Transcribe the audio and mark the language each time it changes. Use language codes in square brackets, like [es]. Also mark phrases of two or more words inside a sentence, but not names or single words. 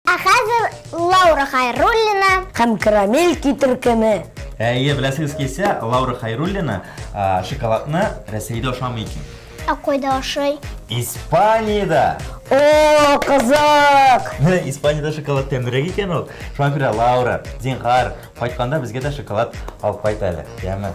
[tt] Хәзер Лаура Хайруллина. Һәм карамельки төркеме. Әйе, беләсегез килсә, Лаура Хайруллина шоколадны Рәсәйдә ашамый икән. Кайда ашый? Испанияда! [kk] О, қызық! [tt] Менә Испанияда шоколад тәмрәк икән ул. Шуңа күрә Лаура, зинһар, кайтканда безгә дә шоколад алып кайт әле. Яме.